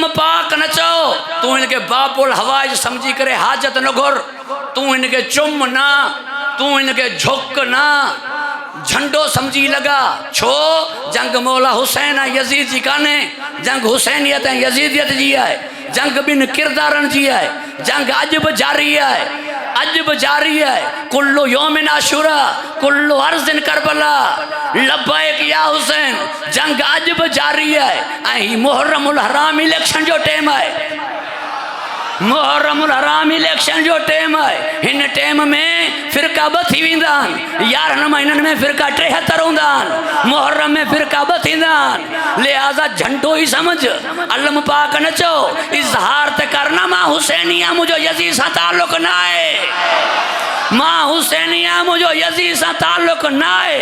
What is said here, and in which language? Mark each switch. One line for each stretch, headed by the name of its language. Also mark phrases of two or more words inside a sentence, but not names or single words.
Sindhi: पाक न चो, तू इनके बाबुल हवाइज समझी करे हाजत न घुर, तू इनके चुम ना, तू इनके झुक ना, झंडो समझी लगा। छो जंग मौला हुसैन यजीद जी काने, जंग हुसैनियत ऐं यजीदियत जी है, जंग बिन किरदारन जी है, जंग अज भी जारी है, अज भी जारी है।
Arabic: كل يوم عاشوراء، كل أرض كربلاء، لبيك يا حسين.
Sindhi: जंग अज भी जारी है। ऐं मुहर्रमुल हराम इलेक्शन जो टाइम है, मुहर्रमुल हराम इलेक्शन जो टाइम है। हिन टाइम में फ़िरका ब थी वेंदा आहिनि, 11 महीननि में फ़िरका 73 हूंदा आहिनि, मुहर्रम में फ़िरका ब थींदा आहिनि। लिहाज़ा झंडो ही समझ, अल्लम पाक न चो, इज़हार त करना मां हुसैनिया, मुझो यज़ीद सां ताल्लुक़ न आहे, मां हुसैनिया, मुझो यज़ीद सां ताल्लुक़ न आहे।